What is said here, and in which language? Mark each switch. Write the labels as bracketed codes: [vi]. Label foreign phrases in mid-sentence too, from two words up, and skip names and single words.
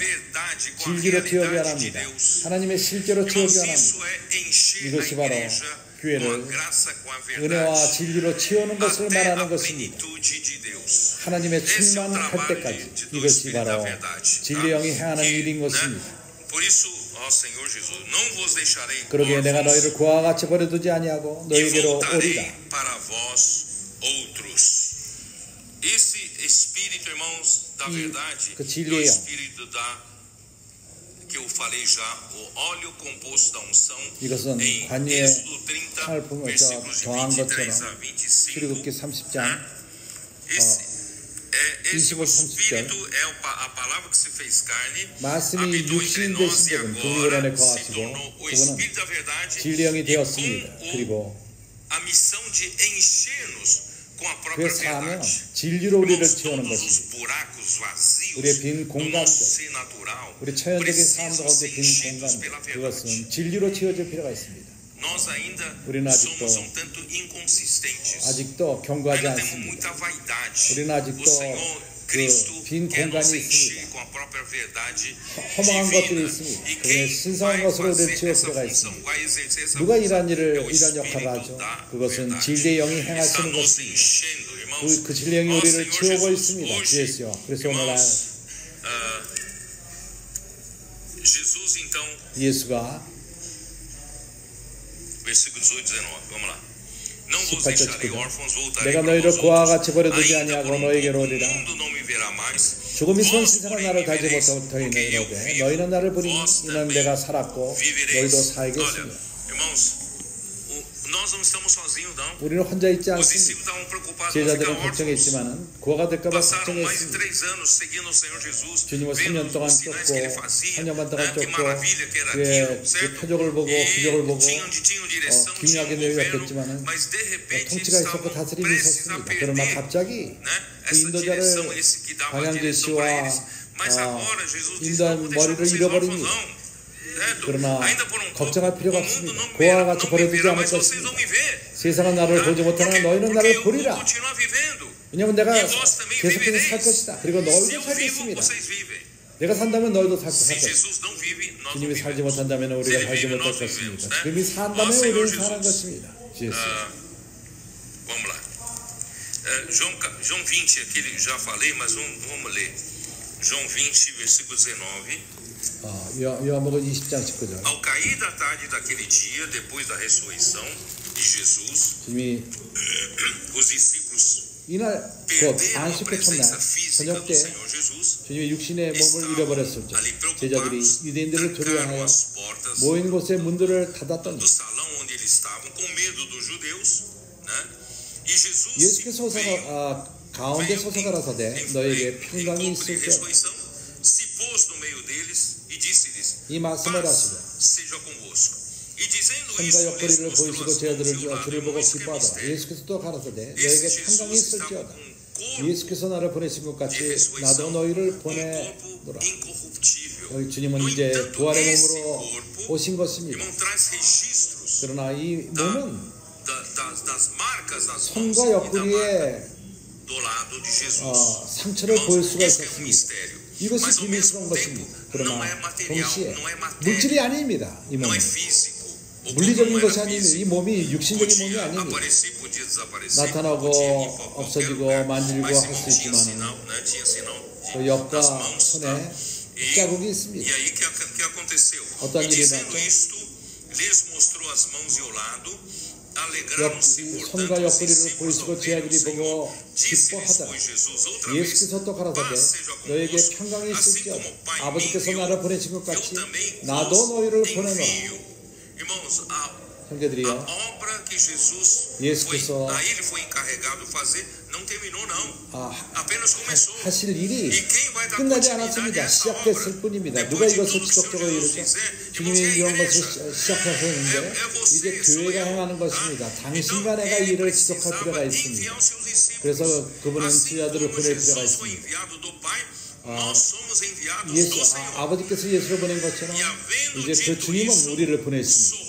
[ko] 진리로 채우기 원합니다. 하나님의 실제로 채우기 원합니다. 이것이 바로 교회를 은혜와 진리로 채우는 것을 말하는 것입니다. 하나님의 충만할 때까지 이것이 바로 진리의 영이 행하는 일인 것입니다. [pt] Por isso, ó Senhor Jesus, não vos deixarei [ko] 그러기에 내가 너희를 그와 같이 버려두지 아니하고 [pt] e [ko] 너희에게로 [pt] voltarei [ko] 오리라. [pt] para vós outros. Esse Espírito, irmãos, da verdade, [ko] 그 [pt] é o [ko] 진리예요. [pt] Espírito que eu falei já, o óleo composto da unção, [ko] 이것은 [pt] em [ko] 관유의 [pt] Êxodo 30, [ko] 상을 보면 [pt] versículos de [ko] 더한 23 것처럼 [pt] a 25. [ko] 출애굽기 30장 [pt] Esse [ko] 25, 30절. [pt] Espírito é a palavra que se fez carne, [ko] 말씀이 [pt] habitou entre [ko] 육신 [pt] nós [ko] 되신 [pt] e [ko] 분은 그분 안에 [pt] agora se [ko] 거하시고 [pt] tornou o [ko] 그분은 [pt] Espírito da verdade [ko] 진리 영이 [pt] e [ko] 되었습니다. [pt] com [ko] 그리고 [pt] a missão de encher-nos com a própria [ko] 그래서 하면 [pt] verdade. [ko] 진리로 우리를 [pt] Irmãos, [ko] 채우는 [pt] todos os [ko] 것입니다. [pt] buracos vazios [ko] 우리의 빈 [pt] do [ko] 공간들, [pt] nosso ser natural [ko] 우리 처연적인 삶 [pt] precisam [ko] 가운데 [pt] ser [ko] 빈 [pt] enchidos [ko] 공간, [pt] pela verdade. [ko] 그것은 진리로 채워질 필요가 있습니다. [pt] Nós ainda [ko] 우리는 아직도 [pt] somos um tanto inconsistentes. [ko] 아직도 경고하지 [pt] Ainda temos [ko] 않습니다. [pt] muita vaidade. [ko] 우리는 [pt] O [ko] 아직도 [pt] Senhor Cristo [ko] 빈 [pt] quer nos [ko] 공간이 [pt] encher [ko] 있습니다. [pt] com a própria verdade [ko] 허망한 것들이 [pt] divina. [ko] 있습니다. [pt] E [ko] 그의 [pt] quem [ko] 신성한 [pt] vai [ko] 것으로 우리를 [pt] fazer [ko] 채울 [pt] essa [ko] 필요가 [pt] função, [ko] 있습니다. [pt] vai exercer essa [ko] 누가 [pt] função, [ko] 이러한 일을 [pt] é o [ko] 이런 역할을 [pt] Espírito [ko] 하죠? [pt] da [ko] 그것은 [pt] verdade. [ko] 진리의 영이 [pt] Está [ko] 행하시는 [pt] nos [ko] 것입니다. [pt] enchendo, irmãos. [ko] 그 진리의 영이 [pt] Ó, [ko] 우리를 [pt] Senhor [ko] 채우고 [pt] Jesus, [ko] 있습니다. [pt] hoje, [ko] 주예수여. 그래서 오늘날 [pt] irmãos, Jesus então, [ko] 예수가 [pt] versículo 18, 19, vamos lá. Não vos [ko] 18절 [pt] deixarei [ko] 19절. [pt] órfãos, voltarei [ko] 내가 [pt] para [ko] 너희를 [pt] vós [ko] 그와 [pt] outros. [ko] 같이 버려두지 [pt] Ainda [ko] 아니하고 [pt] por um [ko] 너희에게로 [pt] pouco o [ko] 오리라. [pt] mundo não me verá mais. [ko] 죽음이 [pt] Vós, [ko] 손짓하는 [pt] porém, [ko] 나를 [pt] me [ko] 달지 [pt] vereis, [ko] 못하고 [pt] porque eu [ko] 너희는 [pt] vivo. [ko] 너희는 나를 보니 [pt] Vós [ko] 이는 [pt] também [ko] 내가 살았고 [pt] vivereis. [ko] 너희도 [pt] Olha, [ko] 살겠으며. [pt] irmãos, nós não estamos sozinhos, não. [ko] 우리는 혼자 있지 [pt] Os [ko] 않습니다. [pt] discípulos estavam preocupados em não ficar [ko] 제자들은 [pt] órfãos. [ko] 걱정했지만은 구하가 될까봐 [pt] Passaram mais de [ko] 걱정했습니다. [pt] 3 anos seguindo o Senhor Jesus, [ko] 주님을 3년 [pt] vendo [ko] 동안 [pt] os sinais que ele [ko] 쫓고 [pt] fazia, [ko] 3년 반 동안 [pt] que [ko] 쫓고 [pt] maravilha que era [ko] 그의 [pt] aquilo, [ko] 그 [pt] certo? [ko] 표적을 보고 기적을 보고 [pt] tinham direção, tinham [ko] 기묘하게 [pt] governo, [ko] 내렸겠지만은 [pt] mas de repente eles [ko] 통치가 있었고 [pt] estavam [ko] 다스림이 [pt] prestes a [ko] 있었습니다. 그러나 [pt] perder, [ko] 갑자기 [pt] né? [ko] 그 [pt] Essa [ko] 인도자를 [pt] direção, esse que dava a [ko] 방향 [pt] direção para eles. [ko] 제시와 [pt] Mas agora Jesus diz: [ko] 인도한 [pt] não vou deixar [ko] 머리를 [pt] vocês órfãos, [ko] 잃어버립니다. [pt] não. Certo? [ko] 그러나 [pt] Ainda por um pouco, [ko] 걱정할 [pt] o [ko] 필요가 [pt] mundo [ko] 없습니다. [pt] não [ko] 그와 [pt] me [ko] 같이 [pt] verá, [ko] 버려두지 않을 [pt] mas vocês vão [ko] 것입니다. [pt] me ver. [ko] 세상은 나를 보지 못하나 너희는 나를 [pt] Porque eu vou [ko] 보리라. [pt] continuar vivendo. [ko] 왜냐하면 내가 [pt] E vós também [ko] 계속해서 살 [pt] vivereis. [ko] 것이다. 그리고 [pt] Se [ko] 너희도 [pt] eu vivo, [ko] 살겠습니다. [pt] vocês vivem. [ko] 내가 산다면 너희도 살 [pt] Se [ko] 것이다. [pt] Jesus não vive, nós não [ko] 주님이 살지 [pt] vivemos. [ko] 못한다면 [pt] Se [ko] 우리가 [pt] ele [ko] 살지 [pt] vive, [ko] 못할 [pt] nós vivemos, [ko] 것입니다. [pt] né? [ko] 주님이 [pt] Ó [ko] 산다면 [pt] Senhor [ko] 우리는 사는 Jesus. 것입니다. 예수. [pt] Vamos lá. João 20, aqui já falei, mas vamos ler. João 20, versículo 19. [ko] 요한복음 20장 19절. [pt] Ao cair da tarde daquele dia, depois da ressurreição de Jesus, [ko] 주님이 [pt] os discípulos [ko] 이날 곧 [pt] perderam a [ko] 안식회 첫날 [pt] presença física [ko] 저녁 [pt] do [ko] 때 [pt] Senhor Jesus. [ko] 주님이 육신의 몸을 잃어버렸을 때 [pt] Ali [ko] 제자들이 [pt] preocupados, [ko] 유대인들을 [pt] trancaram [ko] 두려워하여 [pt] as portas [ko] 모인 곳에 문들을 닫았더니 [pt] do salão onde eles estavam, com medo dos judeus, né? E Jesus [ko] 예수께서 [pt] veio [ko] 가운데 서서 가라사대 너에게 평강이 있을지어다. [pt] se pôs no meio deles e disse-lhes: [ko] 이 말씀을 [pt] paz [ko] 하시고 [pt] seja convosco. E dizendo [ko] 손과 [pt] isso, lhes [ko] 옆구리를 [pt] mostrou [ko] 보이시고 [pt] as mãos [ko] 제자들을 [pt] e o lado. [ko] 주를 보고 [pt] Irmãos, que [ko] 기뻐하더라. [pt] mistério. [ko] 예수께서 또 가라사대 [pt] Esse [ko] 너에게 Jesus 평강이 [pt] estava [ko] 있을지어다. [pt] com corpo [ko] 예수께서 나를 보내신 것 같이 [pt] de [ko] 나도 [pt] ressurreição, [ko] 너희를 [pt] corpo [ko] 보내노라. [pt] incorruptível. [ko] 여기 주님은 [pt] No [ko] 이제 [pt] entanto, [ko] 부활의 [pt] esse [ko] 몸으로 [pt] corpo, [ko] 오신 것입니다. [pt] irmão, traz registros [ko] 그러나 이 몸은 [pt] das marcas nas mãos [ko] 손과 [pt] e da marca [ko] 옆구리에 [pt] do lado de Jesus. [ko] 상처를 보일 수가 [pt] Isso que é um [ko] 있었습니다. [pt] mistério. [ko] 이것이 [pt] Mas ao [ko] 비밀스러운 [pt] mesmo [ko] 것입니다. [pt] tempo, não [ko] 그러나 [pt] é material, [ko] 동시에 [pt] não é matéria, [ko] 물질이 아닙니다. 이 [pt] não [ko] 몸은 [pt] é físico. O corpo [ko] 물리적인 [pt] não [ko] 것이 [pt] era [ko] 아닙니다. 이 [pt] físico. [ko] 몸이 육신적인 몸이 [pt] Podia [ko] 아닙니다. [pt] aparecer, podia desaparecer, [ko] 나타나고 [pt] podia ir para qualquer [ko] 없어지고 [pt] lugar, [ko] 만지고 [pt] mas [ko] 할 수 [pt] não tinha [ko] 있지만은 [pt] sinal, né? Tinha sinal [ko] 그 옆과 [pt] das mãos, [ko] 손에 [pt] tá? [ko] 자국이 [pt] E [ko] 있습니다. [pt] aí que aconteceu? [ko] 어떤 [pt] E [ko] 일이 [pt] dizendo [ko] 났죠? [pt] isto, lhes mostrou as mãos e o lado, alegraram-se, [ko] 손과 [pt] portanto, os [ko] 옆구리를 [pt] discípulos [ko] 보이시고 [pt] ao verem o [ko] 제자들이 [pt] Senhor. [ko] 보고 [pt] Disse-lhes, [ko] 기뻐하더라. [pt] pois, Jesus outra vez: [ko] 예수께서 또 가라사대 [pt] paz seja [ko] 너에게 [pt] convosco. [ko] 평강이 [pt] Assim [ko] 있을지어다. [pt] como o Pai me [ko] 아버지께서 [pt] enviou, [ko] 나를 보내신 것 [pt] eu [ko] 같이 [pt] também [ko] 나도 [pt] vos [ko] 너희를 보내노라. [pt] envio. Irmãos, a [ko] 형제들이요, [pt] obra que Jesus [ko] 예수께서 [pt] a ele foi encarregado fazer não terminou não. [ko] 아, [pt] Apenas começou. [ko] 하실 일이 [pt] E quem vai dar [ko] 끝나지 [pt] continuidade a [ko] 않았습니다. [pt] essa [ko] 시작됐을 [pt] obra? [ko] 뿐입니다. 누가 [pt] Depois de [ko] 이것을 [pt] tudo que o [ko] 지속적으로 [pt] Senhor Jesus [ko] 이루죠? [pt] fizer, [ko] 주님이 [pt] irmãos, é a [ko] 이런 것을 [pt] igreja. [ko] 시작하셨는데 이제 교회가 행하는 것입니다. 당신과 내가 이 일을 지속할 필요가 있습니다. 그래서 그분은 제자들을 보낼 필요가 있습니다. 예수, 아버지께서 예수를 보낸 것처럼 이제 그 주님은 우리를 보내십니다.